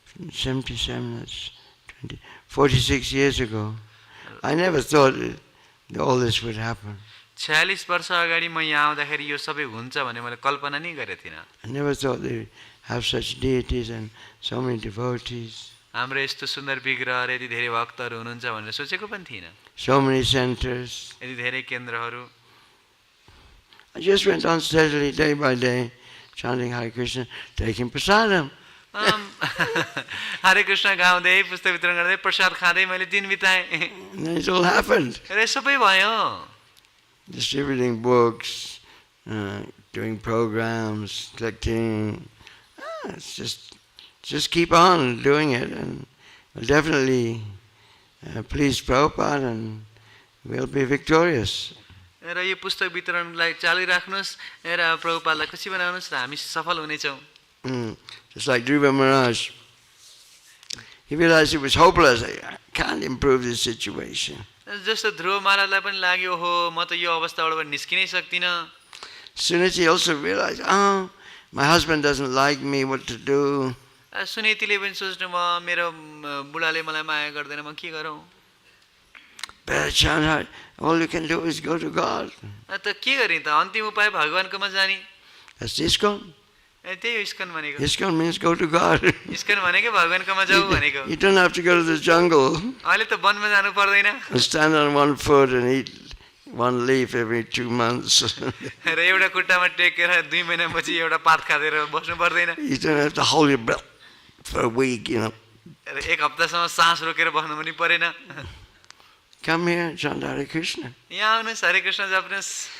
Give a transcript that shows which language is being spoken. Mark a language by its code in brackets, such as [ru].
[en] 77, that's 46 years ago. I never thought all this would happen. [ne] 46 वर्ष अगाडि म यहाँ आउँदाखेरि यो सबै हुन्छ भन्ने मैले कल्पना नै गरेको थिइनँ। [en] I never thought they have such deities and so many devotees. [ne] हाम्रो यस्तो सुन्दर विग्रह र यति धेरै भक्तहरू हुनुहुन्छ भनेर सोचेको पनि थिइनँ। [en] So many centers. [ne] यति धेरै केन्द्रहरू। [en] I just went on steadily, day by day, chanting Hare Krishna, taking prasadam. [ne] हरे कृष्ण गाउँदै पुस्तक वितरण गर्दै प्रसाद खाँदै मैले दिन बिताएँ। [en] And it all happened. [ne] र सबै भयो। [en] Distributing books, doing programs, collecting. It's just keep on doing it, and we'll definitely please Prabhupada, and we'll be victorious. [ne] र यो पुस्तक वितरणलाई चालू राख्नुस् र प्रभुपादलाई खुसी बनाउनुस् र हामी सफल हुनेछौँ। [en] Just like Dhruva Maharaj, he realized it was hopeless. I can't improve this situation. [ne] जस्तो ध्रुव महाराजलाई पनि लाग्यो हो म त यो अवस्थाबाट निस्किनै सक्दिनँ। [en] Soon as he also realized, oh, my husband doesn't like me, what to do? [ne] सुनीतिले पनि सोच्नु म मेरो बुढाले मलाई माया गर्दैन म के गरौँ? [en] Better chant hard. All you can do is go to God. [ne] त के गर्ने त अन्तिम उपाय भगवानकोमा जाने। [en] That's ISKCON. [ne] त्यही ISKCON भनेको। [en] ISKCON means go to God. [ne] ISKCOन भनेको भगवानकोमा जाऊ भनेको। [en] You don't have to go to the jungle [ne] अहिले त वनमा जानु पर्दैन। [en] and stand on one foot and eat one leaf every 2 months. [ne] र एउटा खुट्टामा टेकेर 2 महिनापछि एउटा पात खाँदै बस्नु पर्दैन। [en] You don't have to hold your breath for a week, [ne] र एक हप्तासम्म सास रोकेर बस्नु पनि परेन। [en] Come here, chant Hare Krishna. [ne] यहाँ आउनुहोस् हरे कृष्ण जप्नुहोस्।